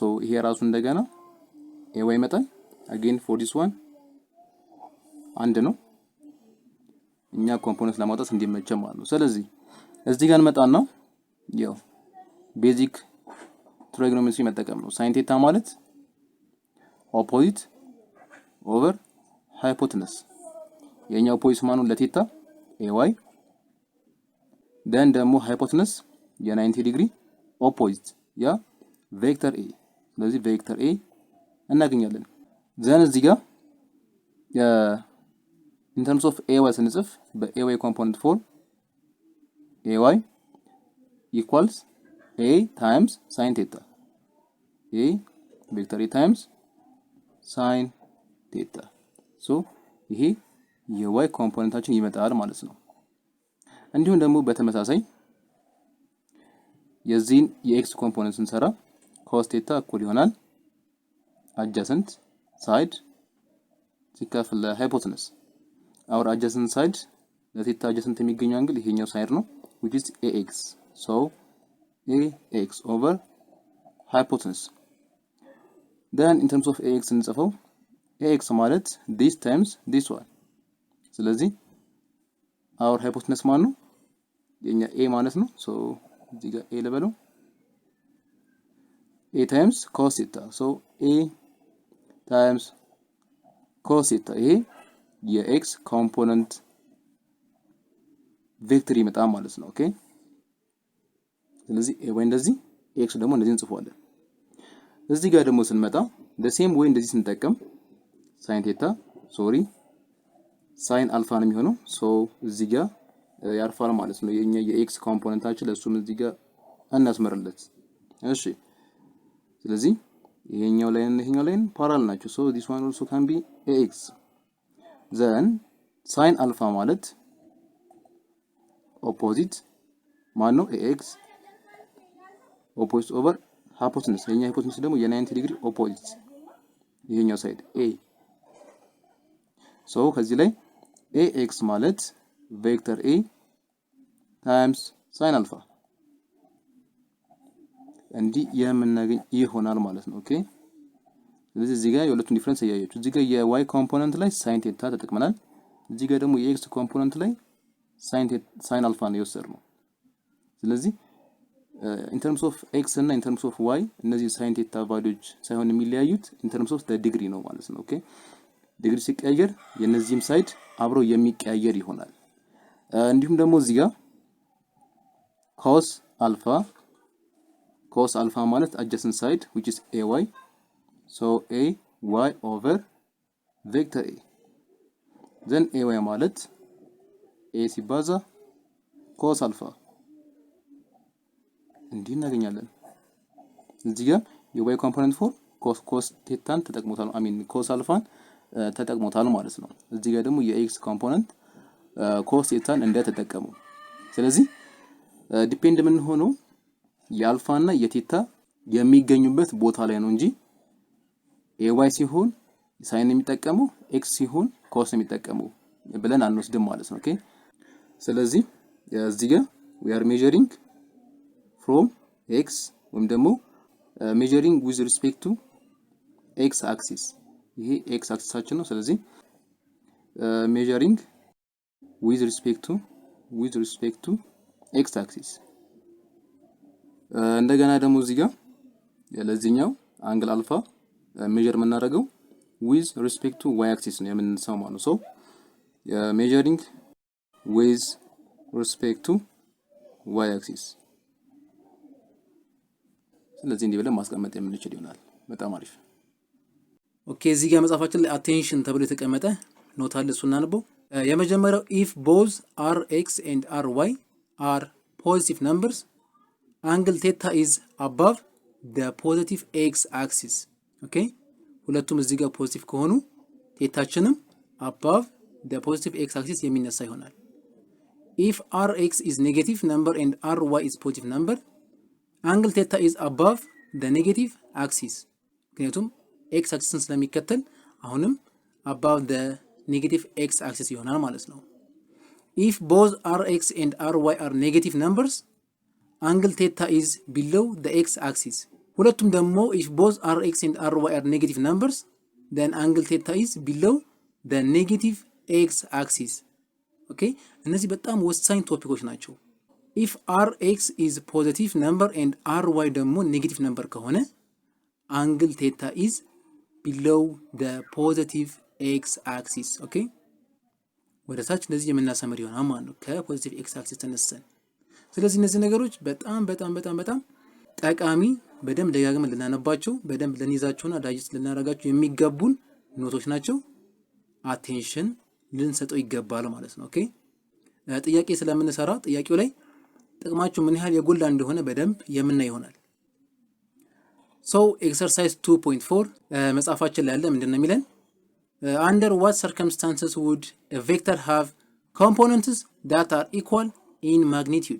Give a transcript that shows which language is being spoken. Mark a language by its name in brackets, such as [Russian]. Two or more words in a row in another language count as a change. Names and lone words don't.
[Amharic] ይሄ ራሱ እንደገና ኤዋይ ይመጣል። [English] again for this one [Amharic] አንድ ነው እኛ ኮምፖነንት ለማውጣት እንዲመቸን ማለት ነው። ስለዚህ እዚህ ጋር እንመጣና ያው [English] basic trigonometry [Amharic] መጠቀም ነው። [English] sine theta [Amharic] ማለት [English] opposite over hypotenuse [Amharic] የኛው ኦፖዚት ማኑ ለቴታ ኤዋይ ደን ደግሞ ሃይፖቴነስ የ90 ዲግሪ ኦፖዚት ያ [English] vector A። [Amharic] ስለዚህ [English] vector A [Amharic] እናገኛለን። ዘን እዚህ ጋር [English] in terms of ay ስንጽፍ በay component form ay equals a times sin theta a vector a times sin theta so [Amharic] ይሄ የy ኮምፖነንታችን ይመጣል ማለት ነው። እንዲሁም ደግሞ በተመሳሳይ የዚህን የx ኮምፖነንት ስንሰራ [English] cos theta [Amharic] እኩል ይሆናል [English] adjacent side [Amharic] ሲካፈል ለሃይፖቴነስ [English] our adjacent side [Amharic] ለቴታ adjacent የሚገኘው አንግል ይሄኛው ሳይድ ነው [English] which is ax. So ax over hypotenuse. Then in terms of ax እንጽፈው ax ማለት this times this one. [Amharic] ስለዚህ [English] our hypotenuse [Amharic] ማለት ነው የኛ a ማለት ነው። so እዚህ ጋር a ልበለው [English] a times cos theta. [Amharic] so [English] a times cos theta [Amharic] ይሄ የx ኮምፖነንት ቬክተር ይመጣል ማለት ነው። ኦኬ ስለዚህ a ወይ እንደዚህ x ደግሞ እንደዚህ እንጽፈዋለን። እዚህ ጋር ደግሞ ስንመጣ [English] the same way [Amharic] እንደዚህ ስንጠቀም [English] sin theta sin alpha [Amharic] ነው የሚሆነው። so እዚህ ጋር ያርፋል ማለት ነው የኛ የx ኮምፖነንታችን ለሱም እዚህ ጋር እናስመርለት። እሺ ስለዚህ ይሄኛው ላይ እና ይሄኛው ላይ ፓራል ናቸው። [English] so this one also can be ax. then sin alpha [Amharic] ማለት ኦፖዚት ማን ነው [English] ax opposite over hypotenuse [Amharic] የኛ ሃይፖቴነስ ደግሞ የ90 [English] degree opposite [Amharic] ይሄኛው ሳይድ a so ከዚህ ላይ ax ማለት [English] vector a times sin alpha [Amharic] እንዲህ የምናገኝ ይሆናል ማለት ነው። ኦኬ ስለዚህ እዚህ ጋር የሁለቱን ዲፈረንስ ያያችሁ እዚህ ጋር የy ኮምፖነንት ላይ sin theta ተጠቅመናል። እዚህ ጋር ደግሞ የx ኮምፖነንት ላይ [English] sin alpha [Amharic] ነው የወሰድነው። ስለዚህ [English] in terms of x [Amharic] እና [English] in terms of y [Amharic] እነዚህ [English] sin theta [Amharic] ቫልዩዎች ሳይሆን የሚለያዩት [English] in terms of the degree [Amharic] ነው ማለት ነው። ኦኬ ዲግሪ ሲቀየር የነዚህም ሳይድ አብሮ የሚቀያየር ይሆናል። እንዲሁም ደግሞ እዚህ ጋር [English] cos alpha [Amharic] ማለት [English] adjacent side which is ay. so ay over vector a. then ay [Amharic] ማለት a ሲባዛ [English] cos alpha [Amharic] እንዲህ እናገኛለን። እዚህ ጋር የy [English] component for cos theta [Amharic] ተጠቅሞታል [English] cos alpha [Amharic] ተጠቅሞታል ማለት ነው። እዚህ ጋር ደግሞ የx ኮምፖነንት [English] cos theta [Amharic] እንደተጠቀሙ። ስለዚህ ዲፔንድ ምን ሆኖ የአልፋ እና የቴታ የሚገኙበት ቦታ ላይ ነው እንጂ ay ሲሆን ሳይን የሚጠቀመው x ሲሆን cos የሚጠቀመው ብለን አንወስድም ማለት ነው። ኦኬ ስለዚህ እዚህ ጋር [English] we are measuring from x [Amharic] ወይም ደግሞ [English] measuring with respect to x axis [Amharic] ይሄ [English] x axis [Amharic] አችን ነው። ስለዚህ [English] measuring with respect to x axis [Amharic] እንደገና ደግሞ እዚህ ጋር ለዚህኛው አንግል አልፋ ሜጀር የምናደርገው [English] with respect to y axis [Amharic] ነው የምንሰማው ማለት ነው። [English] so measuring with respect to y axis [Amharic] ስለዚህ እንዲህ ብለን ማስቀመጥ የምንችል ይሆናል። በጣም አሪፍ። ኦኬ እዚህ ጋር መጻፋችን ላይ [English] attention [Amharic] ተብሎ የተቀመጠ ኖት አለ እሱን እናንበው። የመጀመሪያው [English] if both rx and ry are positive numbers angle theta is above the positive x axis. [Amharic] ኦኬ ሁለቱም እዚህ ጋር ፖዚቲቭ ከሆኑ ቴታችንም [English] above the positive x axis [Amharic] የሚነሳ ይሆናል። [English] if rx is negative number and ry is positive number angle theta is above the negative axis. [Amharic] ምክንያቱም x axisን ስለሚከተል አሁንም [English] above the negative x axis [Amharic] ይሆናል ማለት ነው። [English] if both rx and ry are negative numbers angle theta is below the x axis. [Amharic] ሁለቱም ደግሞ [English] if both rx and ry are negative numbers then angle theta is below the negative x axis. [Amharic] ኦኬ እነዚህ በጣም ወሳኝ ቶፒኮች ናቸው። [English] if rx is positive number and ry ደግሞ negative number ከሆነ angle theta is below the positive x axis. [Amharic] ኦኬ ወደ ታች እንደዚህ የምናሰምር ይሆናል ማለት ነው ከፖዚቲቭ x axis ተነስተን። ስለዚህ እነዚህ ነገሮች በጣም ጠቃሚ በደንብ ደጋግመን ልናነባቸው በደንብ ልንይዛቸውና ዳይጀስት ልናደርጋቸው የሚገቡን ኖቶች ናቸው። አቴንሽን ልንሰጠው ይገባል ማለት ነው። ኦኬ ጥያቄ ስለምንሰራ ጥያቄው ላይ ጥቅማቸው ምን ያህል የጎላ እንደሆነ በደንብ የምናይ ይሆናል። [English] so exercise [Amharic] 2.4 መጻፋችን ላይ ያለ ምንድነው የሚለን [English] under what circumstances would a vector have components that are equal in magnitude?